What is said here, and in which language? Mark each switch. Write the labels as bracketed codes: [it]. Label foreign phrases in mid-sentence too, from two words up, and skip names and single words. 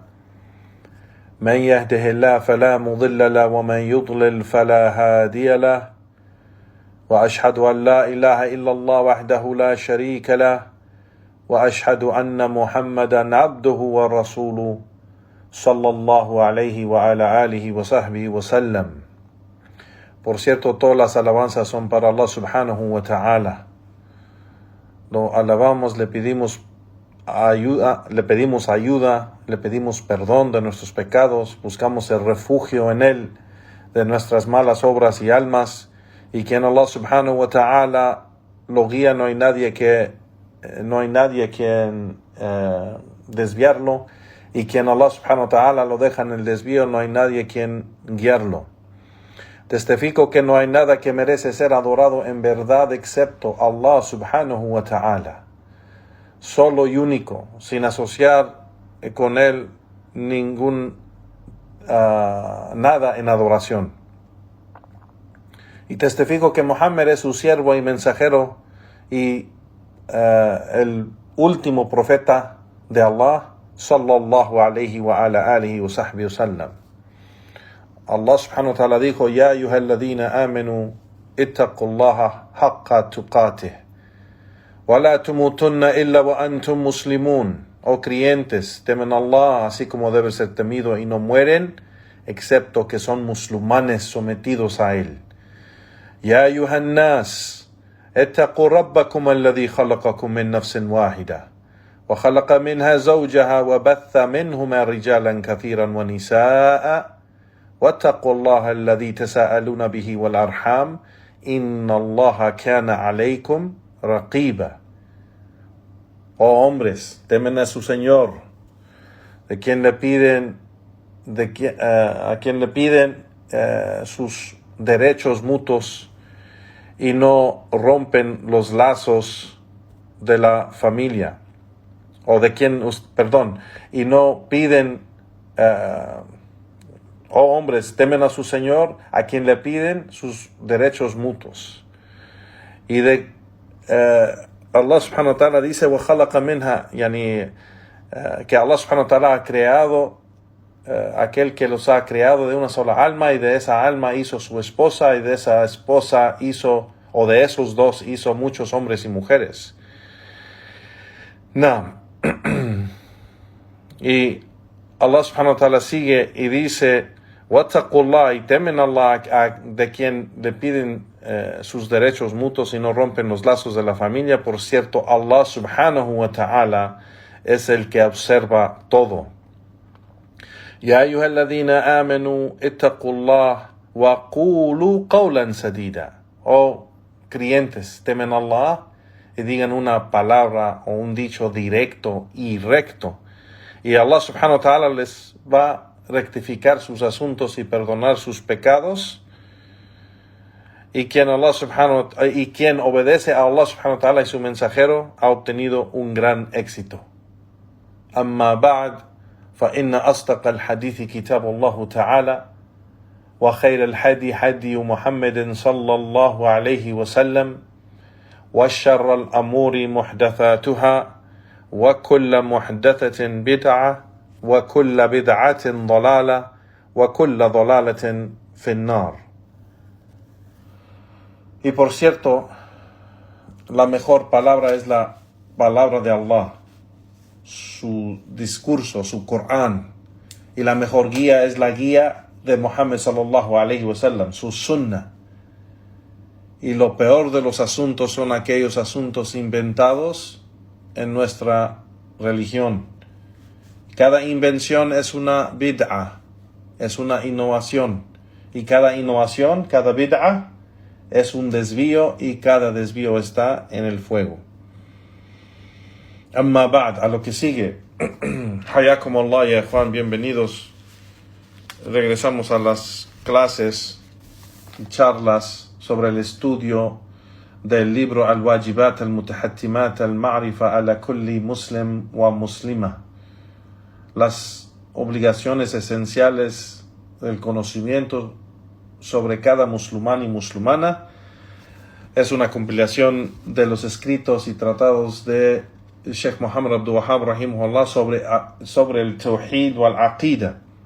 [ar] من يهده الله فلا مضل له ومن يضلل فلا هادي له. وأشهد أن لا إله إلا الله وحده لا شريك له وأشهد أن محمدا عبده ورسوله صلى الله عليه وعلى آله وصحبه وسلم. [es] Por cierto, todas las alabanzas son para [ar] الله سبحانه وتعالى. [es] Lo alabamos, le pedimos ayuda, le pedimos perdón de nuestros pecados, buscamos el refugio en Él de nuestras malas obras y almas, y que en [ar] الله سبحانه وتعالى [es] lo guía, no hay nadie quien desviarlo, y quien [ar] الله سبحانه وتعالى [es] lo deja en el desvío, no hay nadie quien guiarlo. Testifico que no hay nada que merece ser adorado en verdad excepto [ar] الله سبحانه وتعالى, [es] solo y único, sin asociar con Él nada en adoración. Y testifico que Muhammad es su siervo y mensajero y el último profeta de Allah, [ar] صلى الله عليه وعلى آله وصحبه وسلم. الله سبحانه وتعالى dijo: يا أيها الذين آمنوا اتقوا الله حق تقاته ولا تموتن إلا وأنتم مسلمون. [es] Oh creyentes, temen a Allah así como debe ser temido y no mueren excepto que son musulmanes sometidos a Él. [ar] يا أيها الناس اتقوا ربكم الذي خلقكم من نفس واحدة وخلق منها زوجها وبث منهما رجالا كثيرا ونساء. واتقوا الله الذي تساءلون به والأرحام إن الله كان عليكم رقيبا. [es] Oh hombres, temen a su Señor, a quien le piden sus derechos mutuos y no rompen los lazos de la familia, y no piden oh hombres, temen a su Señor, a quien le piden sus derechos mutuos. Y [ar] الله سبحانه وتعالى [es] dice: [ar] وَخَلَقَ مِنْهَا, [es] que [ar] الله سبحانه وتعالى [es] ha creado, aquel que los ha creado de una sola alma, y de esa alma hizo su esposa, y de esa esposa de esos dos hizo muchos hombres y mujeres. Y [ar] الله سبحانه وتعالى [es] sigue y dice: Wattaqullah, y temen a Allah, de quien le piden sus derechos mutuos y no rompen los lazos de la familia. Por cierto, [ar] الله سبحانه وتعالى [es] es el que observa todo. [ar] يا أيها الذين آمنوا اتقوا الله وقولوا قولا سديدا. [es] Oh creyentes, temen a Allah y digan una palabra o un dicho directo y recto. Y [ar] الله سبحانه وتعالى [es] les va a rectificar sus asuntos y perdonar sus pecados. Y quien obedece a [ar] الله سبحانه وتعالى [es] y su mensajero ha obtenido un gran éxito. [ar] أما بعد فإن أصدق الحديث كتاب الله تعالى وخير الهدي هدي محمد صلى الله عليه وسلم وشر الأمور محدثاتها وكل محدثة بدعة وكل بدعة ضلالة وكل ضلالة في النار. [es] Y por cierto, la mejor palabra es la palabra de Allah, su discurso, su Corán, y la mejor guía es la guía de Muhammad [ar] صلى الله عليه وسلم, [es] su sunnah. Y lo peor de los asuntos son aquellos asuntos inventados en nuestra religión. Cada invención es una bid'a, es una innovación, y cada innovación, cada bid'a es un desvío, y cada desvío está en el fuego. [ar] أما بعد, [es] a lo que sigue. [ar] حياكم الله, ya Juan, bienvenidos. [es] Regresamos a las clases charlas sobre el estudio del libro Al-Wajibat al-Mutahattimat al-Ma'rifa ala kulli muslim wa muslima, las obligaciones esenciales del conocimiento sobre cada musulmán y musulmana. Es una compilación de los escritos y tratados de Sheikh Muhammad Abdul Wahhab rahimahullah sobre el [ar] التوحيد والعقيدة,